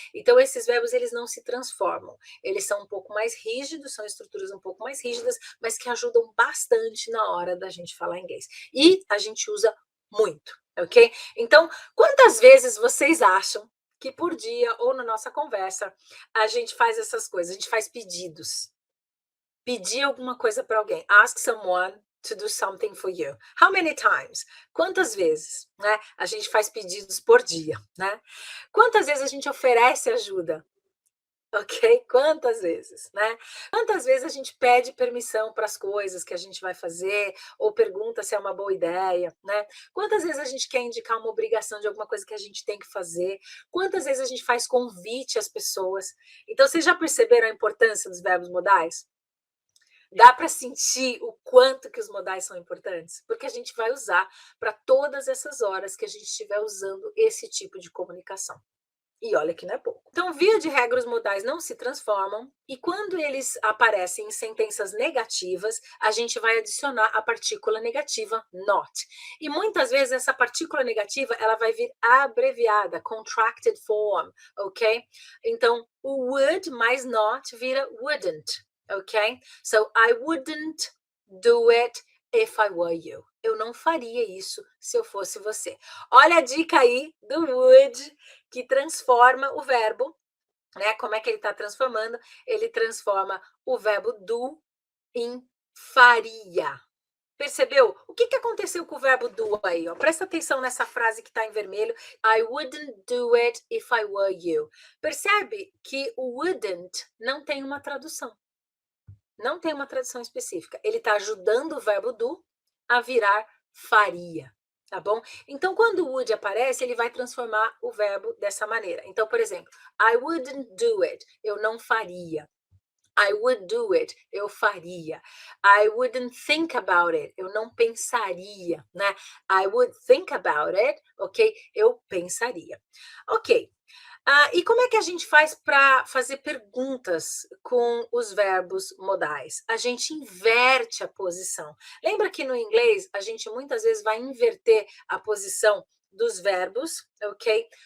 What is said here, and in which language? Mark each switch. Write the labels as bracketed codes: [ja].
[pt] Então esses verbos eles não se transformam. Eles são um pouco mais rígidos, são estruturas um pouco mais rígidas, mas que ajudam bastante na hora da gente falar inglês. E a gente usa muito, ok? Então, quantas vezes vocês acham que por dia ou na nossa conversa a gente faz essas coisas, a gente faz pedidos? Pedir alguma coisa para alguém. [en] Ask someone to do something for you. How many times? [pt] Quantas vezes, né? A gente faz pedidos por dia, né? Quantas vezes a gente oferece ajuda? Ok? Quantas vezes, né? Quantas vezes a gente pede permissão para as coisas que a gente vai fazer ou pergunta se é uma boa ideia, né? Quantas vezes a gente quer indicar uma obrigação de alguma coisa que a gente tem que fazer? Quantas vezes a gente faz convite às pessoas? Então, vocês já perceberam a importância dos verbos modais? Dá para sentir o quanto que os modais são importantes? Porque a gente vai usar para todas essas horas que a gente estiver usando esse tipo de comunicação. E olha que não é pouco. Então, via de regra, os modais não se transformam e quando eles aparecem em sentenças negativas, a gente vai adicionar a partícula negativa not. E muitas vezes essa partícula negativa, ela vai vir abreviada, contracted form, ok? Então, o would mais not vira wouldn't, ok? [en] So, I wouldn't do it if I were you. [pt] Eu não faria isso se eu fosse você. Olha a dica aí do would, que transforma o verbo, né? Como é que ele está transformando? Ele transforma o verbo do em faria. Percebeu? O que aconteceu com o verbo do aí? Ó? Presta atenção nessa frase que está em vermelho. [en] I wouldn't do it if I were you. [pt] Percebe que o wouldn't não tem uma tradução. Não tem uma tradução específica. Ele está ajudando o verbo do a virar faria. Tá bom? Então, quando o would aparece, ele vai transformar o verbo dessa maneira. Então, por exemplo, [en] I wouldn't do it, [pt] eu não faria. [en] I would do it, [pt] eu faria. [en] I wouldn't think about it, [pt] eu não pensaria, né? [en] I would think about it, ok? [pt] Eu pensaria. Ok. E como é que a gente faz para fazer perguntas com os verbos modais? A gente inverte a posição. Lembra que no inglês a gente muitas vezes vai inverter a posição dos verbos, ok?